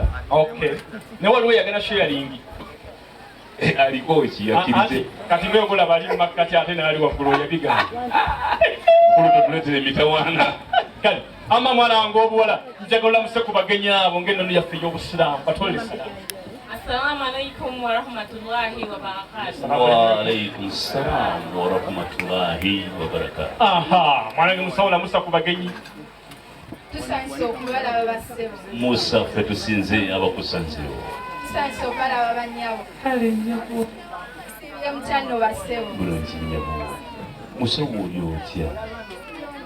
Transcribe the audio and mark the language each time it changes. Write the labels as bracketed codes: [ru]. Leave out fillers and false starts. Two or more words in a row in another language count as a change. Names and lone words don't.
[lg] ne waliwo yagenda sharing aliko ki yakkirize kati ng'okulaba ali mu makkati ate n'ali waggulu yabigamba mukulu tetuleetera emitawaana kale ama mwana wange obuwala njagala muse ku bagenya abo ng'ennono yaffe ey'obusiraamu batwale salaamu. [ar] السلام عليكم ورحمة الله وبركاته. وعليكم السلام ورحمة الله وبركاته. [lg] Aha, mwana wange musawo lamusa ku bagenyi. Tusanze okubalaba bassebo. Musa ffe tusinze abakusanzewo. Tusanze okubalaba bannyabo. Kale nnyabo. Sibira mukyano bassebo. Bulungi nnyabo. Musawo oli otya?